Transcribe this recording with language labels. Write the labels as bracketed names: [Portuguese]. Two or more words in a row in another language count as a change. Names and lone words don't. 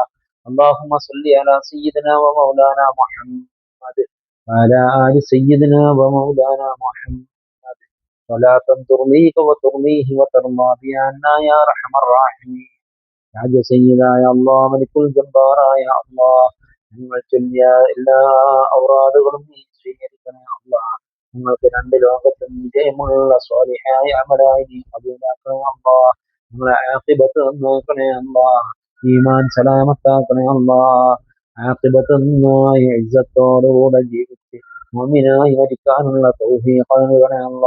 [Arabic] اللهم صل على سيدنا ومولانا محمد وعلى آل سيدنا ومولانا محمد صلاة ترضيك وترضيه وترضى بها عنا يا أرحم الراحمين. يا سيدا يا الله ملك الجبار يا الله. [Malayalam] ഞങ്ങൾ ചൊല്ലിയ എല്ലാ ഔറാദുകളും നീ സ്വീകരിക്കണേ അല്ലാ. ഞങ്ങൾക്ക് രണ്ട് ലോകത്തും വിജയമുള്ള സ്വാലിഹായ അമലായി നീ കബൂലാക്കണേ അല്ലാ. ഞങ്ങളെ ആഖിബത്ത് നന്നാക്കണേ അല്ലാ. ഈമാൻ സലാമത്താക്കണേ അല്ലാ. ആഖിബത്ത് നന്നായി ഇസ്സത്തോടുകൂടെ ജീവിച്ച് മുഅ്മിനായി മരിക്കാനുള്ള തൗഫീഖ് നൽകണേ അല്ലാ.